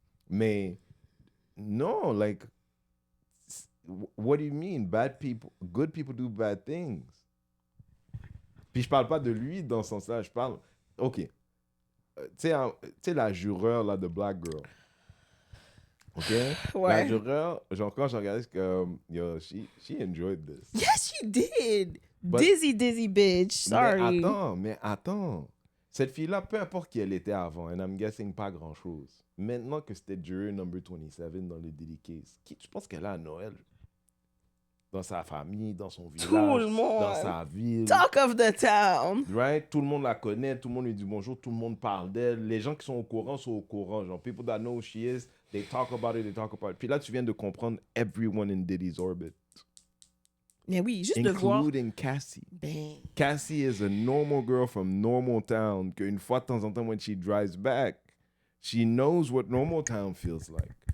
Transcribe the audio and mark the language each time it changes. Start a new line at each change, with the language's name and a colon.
English: Mais, no, like, what do you mean? Bad people, good people do bad things. Puis
French: Puis je parle pas de lui dans ce sens-là, je parle... OK. Tu sais, la jureur, là, de Black Girl. OK? La Ouais. jureur, genre, quand j'ai regardé, c'est comme...
English: Yo, she enjoyed this. Yes, she did. But- Dizzy bitch. Sorry.
French: Mais attends. Cette fille-là, peu importe qui elle était avant,
English: and I'm guessing
French: pas grand-chose. Maintenant que c'était
English: jury number 27
French: dans le Diddy case, qui tu penses qu'elle a à Noël? Dans sa famille, dans son village, Tout le monde. dans sa ville.
English: Talk of the town. Right?
French: Tout le monde la connaît, tout le monde lui dit bonjour, tout le monde parle d'elle. Les gens qui sont au courant sont au courant.
English: Genre, people that know who she is, they talk about it, they talk about it.
French: Puis là, tu viens de comprendre
English: everyone in Diddy's orbit.
French: Mais oui, juste de voir.
English: Including Cassie.
French: Ben,
English: Cassie is a normal girl from normal town.
French: Qu'une fois de temps en temps,
English: when she drives back, she knows what normal town feels like.